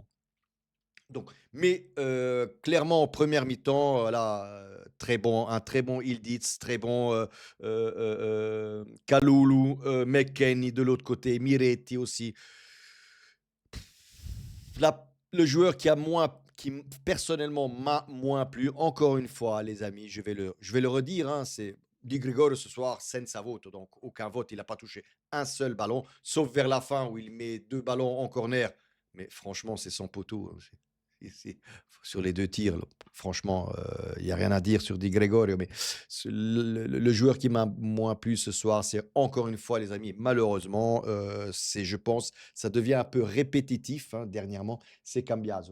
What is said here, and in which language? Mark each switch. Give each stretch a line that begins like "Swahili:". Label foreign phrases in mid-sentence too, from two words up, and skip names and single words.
French: Donc, mais clairement, en première mi-temps, voilà, très bon, un très bon Ildiz, très bon Kalulu, McKennie de l'autre côté, Miretti aussi. Le joueur qui personnellement m'a moins plu, encore une fois, les amis, je vais le redire, hein, c'est Di Gregorio ce soir,
Italian: senza voto,
French: donc aucun vote, il n'a pas touché un seul ballon, sauf vers la fin où il met deux ballons en corner. Mais franchement, c'est son poteau, hein. Sur les deux tirs, là, franchement, il n'y a rien à dire sur Di Gregorio. Mais le joueur qui m'a moins plu ce soir, c'est encore une fois, les amis, malheureusement, je pense, ça devient un peu répétitif hein, dernièrement, c'est Cambiaso.